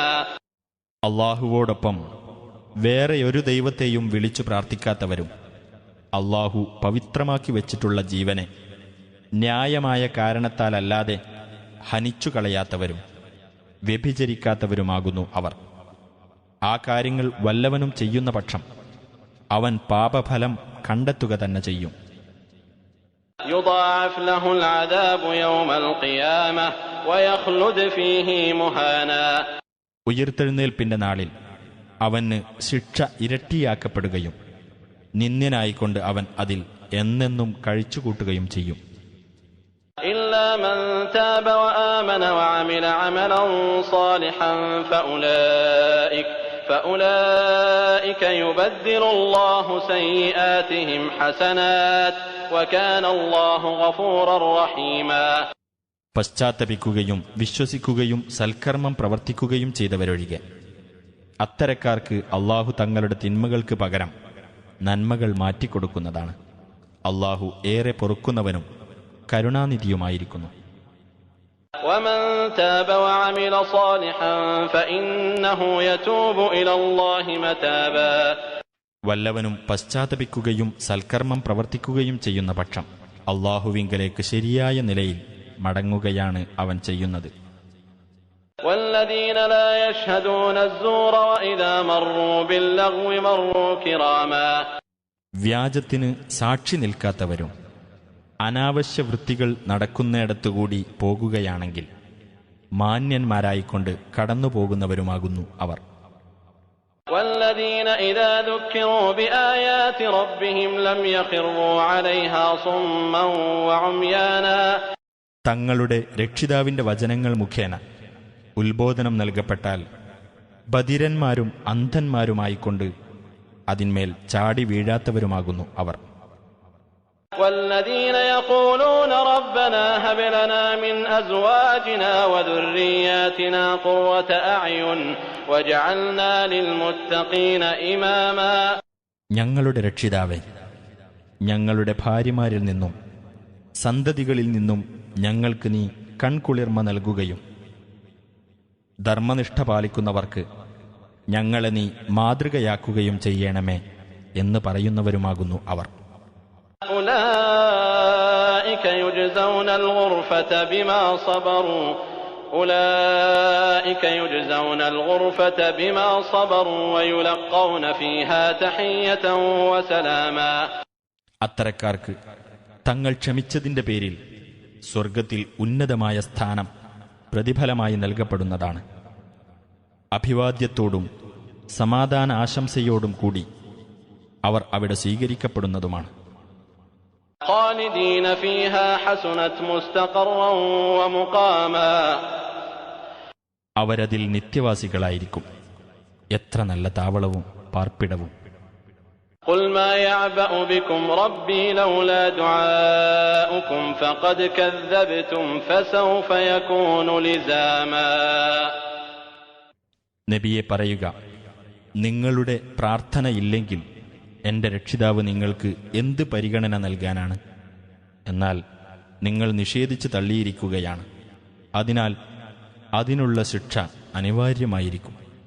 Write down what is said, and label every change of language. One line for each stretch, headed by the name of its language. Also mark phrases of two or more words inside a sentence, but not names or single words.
Malayalam: അള്ളാഹുവോടൊപ്പം വേറെയൊരു ദൈവത്തെയും വിളിച്ചു പ്രാർത്ഥിക്കാത്തവരും അള്ളാഹു പവിത്രമാക്കി വച്ചിട്ടുള്ള ജീവനെ ന്യായമായ കാരണത്താലല്ലാതെ ഹനിച്ചു കളയാത്തവരും വ്യഭിചരിക്കാത്തവരുമാകുന്നു അവർ. ആ കാര്യങ്ങൾ വല്ലവനും ചെയ്യുന്ന പക്ഷം അവൻ പാപഫലം കണ്ടെത്തുക തന്നെ ചെയ്യും.
Arabic: يضاعف له العذاب يوم القيامة ويخلد فيه مهانا.
Malayalam: ഉയിർത്തെഴുന്നേൽപ്പിന്റെ നാളിൽ അവന് ശിക്ഷ ഇരട്ടിയാക്കപ്പെടുകയും നിന്ദ്യനായിക്കൊണ്ട് അവൻ അതിൽ എന്നെന്നും കഴിച്ചുകൂട്ടുകയും ചെയ്യും.
Arabic: إلا من تاب وآمن وعمل عملا صالحا فأولئك يبدل الله سيئاتهم حسنات وكان الله غفورا رحيما.
Malayalam: പശ്ചാത്തപിക്കുകയും വിശ്വസിക്കുകയും സൽക്കർമ്മം പ്രവർത്തിക്കുകയും ചെയ്തവരൊഴികെ അത്തരക്കാർക്ക് അള്ളാഹു തങ്ങളുടെ തിന്മകൾക്ക് പകരം നന്മകൾ മാറ്റിക്കൊടുക്കുന്നതാണ്. അള്ളാഹു ഏറെ പൊറുക്കുന്നവനും കരുണാനിധിയുമായിരിക്കുന്നു.
Arabic: ومن تاب وعمل صالحا فإنه يتوب إلى الله متابا.
Malayalam: വല്ലവനും പശ്ചാത്തപിക്കുകയും സൽക്കർമ്മം പ്രവർത്തിക്കുകയും ചെയ്യുന്ന പക്ഷം അള്ളാഹുവിങ്കലേക്ക് ശരിയായ നിലയിൽ മടങ്ങുകയാണ് അവൻ ചെയ്യുന്നത്.
Arabic: والذين لا يشهدون الزور وإذا مروا باللغو مروا كراما.
Malayalam: വ്യാജത്തിന് സാക്ഷി നിൽക്കാത്തവരും അനാവശ്യ വൃത്തികൾ നടക്കുന്നിടത്തുകൂടി പോകുകയാണെങ്കിൽ മാന്യന്മാരായിക്കൊണ്ട് കടന്നുപോകുന്നവരുമാകുന്നു അവർ.
Arabic: والذين إذا ذكروا بآيات ربهم لم يخروا عليها صما وعميانا.
Malayalam: തങ്ങളുടെ രക്ഷിതാവിന്റെ വചനങ്ങൾ മുഖേന ഉത്ബോധനം നൽകപ്പെട്ടാൽ ബധിരന്മാരും അന്ധന്മാരുമായിക്കൊണ്ട് അതിന്മേൽ ചാടി വീഴാത്തവരുമാകുന്നു അവർ.
Arabic: والذين يقولون ربنا هب لنا من أزواجنا وذرياتنا قرة أعين واجعلنا للمتقين إماما.
Malayalam: ഞങ്ങളുടെ രക്ഷിതാവേ, ഞങ്ങളുടെ ഭാര്യമാരിൽ നിന്നും സന്തതികളിൽ നിന്നും ഞങ്ങൾക്ക് നീ കൺകുളിർമ നൽകുകയും ധർമ്മനിഷ്ഠ പാലിക്കുന്നവർക്ക് ഞങ്ങളെ നീ മാതൃകയാക്കുകയും ചെയ്യണമേ എന്ന് പറയുന്നവരുമാകുന്നു അവർ.
Arabic: أولئك يجزون الغرفة بما صبروا ويلقون فيها تحية وسلاما.
Malayalam: അത്തരക്കാർക്ക് തങ്ങൾ ക്ഷമിച്ചതിന്റെ പേരിൽ സ്വർഗത്തിൽ ഉന്നതമായ സ്ഥാനം പ്രതിഫലമായി നൽകപ്പെടുന്നതാണ്. അഭിവാദ്യത്തോടും സമാധാന ആശംസയോടും കൂടി അവർ അവിടെ സ്വീകരിക്കപ്പെടുന്നതുമാണ്.
Arabic: خالدين فيها حسنت مستقرا ومقاما.
Malayalam: അവരതിൽ നിത്യവാസികളായിരിക്കും. എത്ര നല്ല താവളവും പാർപ്പിടവും.
Arabic: قل ما يعبأ بكم ربي لولا دعاؤكم فقد كذبتم فسوف يكون لزاما.
Malayalam: നബിയെ പറയുക, നിങ്ങളുടെ പ്രാർത്ഥനയില്ലെങ്കിൽ എന്റെ രക്ഷിതാവ് നിങ്ങൾക്ക് എന്ത് പരിഗണന നൽകാനാണ്? എന്നാൽ നിങ്ങൾ നിഷേധിച്ചു തള്ളിയിരിക്കുകയാണ്. അതിനാൽ അതിനുള്ള ശിക്ഷ അനിവാര്യമായിരിക്കും.